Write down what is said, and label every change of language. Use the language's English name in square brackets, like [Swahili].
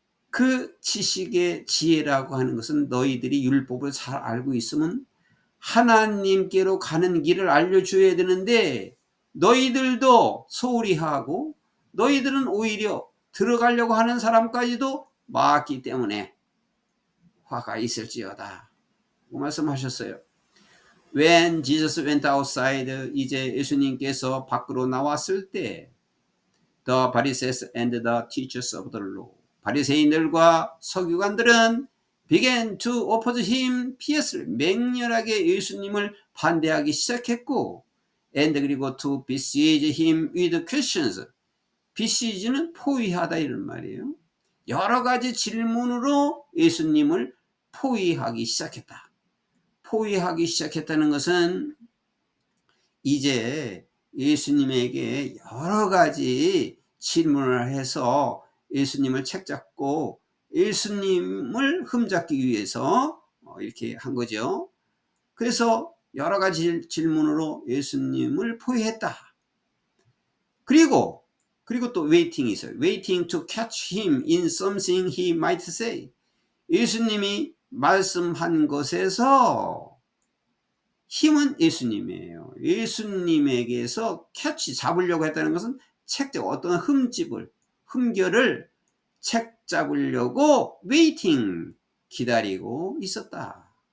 [Korean] 그 지식의 지혜라고 하는 것은 너희들이 율법을 잘 알고 있으면 하나님께로 가는 길을 알려줘야 되는데 너희들도 소홀히 하고 너희들은 오히려 들어가려고 하는 사람까지도 막았기 때문에 화가 있을지어다. 말씀하셨어요. [English] When Jesus went outside, [Korean] 이제 예수님께서 밖으로 나왔을 때 [English] The Pharisees and the teachers of the law, [Korean] 바리새인들과 서기관들은 [English] began to oppose him fiercely, [Korean] 맹렬하게 예수님을 반대하기 시작했고 [English] and [Korean] 그리고 [English] to besiege him with questions. [Korean] besieg는 포위하다 이런 말이에요. 여러 가지 질문으로 예수님을 포위하기 시작했다. 포위하기 시작했다는 것은 이제 예수님에게 여러 가지 질문을 해서 예수님을 책잡고 예수님을 흠잡기 위해서 이렇게 한 거죠. 그래서 여러 가지 질문으로 예수님을 포위했다. 그리고 또 웨이팅이 있어요. [English] waiting to catch him in something he might say. [Korean] 예수님이 말씀한 것에서 힘은 예수님이에요. 예수님에게서 캐치 잡으려고 했다는 것은 책잡 어떤 흠결을 책 잡으려고 웨이팅 기다리고 있었다.